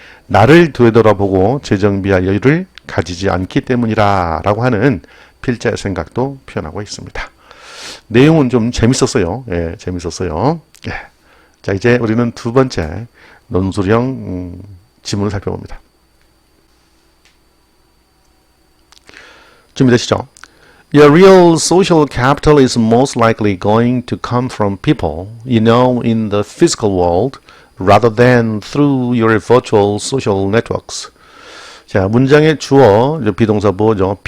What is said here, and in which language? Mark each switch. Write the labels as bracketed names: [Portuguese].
[Korean] 나를 되돌아보고 재정비할 여유를 가지지 않기 때문이라 라고 하는 필자의 생각도 표현하고 있습니다. 내용은 좀 재밌었어요. 예, 재밌었어요. 예. 자, 이제 우리는 두 번째 논술형 지문을 살펴봅니다. 준비되시죠? [English] Your real social capital is most likely going to come from people you know in the physical world rather than through your virtual social networks. [Korean] 자, 문장의 주어, 비동사 보어죠.